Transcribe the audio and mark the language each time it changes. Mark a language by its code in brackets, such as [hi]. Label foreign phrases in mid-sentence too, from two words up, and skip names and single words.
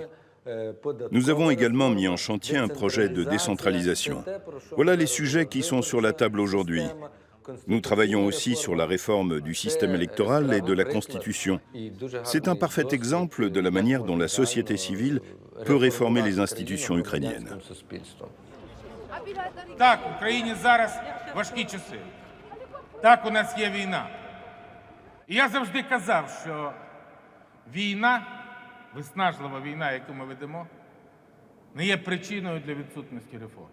[fr] Nous avons également mis en chantier un projet de décentralisation. Voilà les sujets qui sont sur la table aujourd'hui. Nous travaillons aussi sur la réforme du système électoral et de la Constitution. C'est un parfait exemple de la manière dont la société civile peut réformer les institutions ukrainiennes. [uk] Так, в Україні зараз важкі часи. Так, у нас є війна. І я завжди казав, що війна виснажлива війна, яку ми ведемо, не є причиною для відсутності реформ.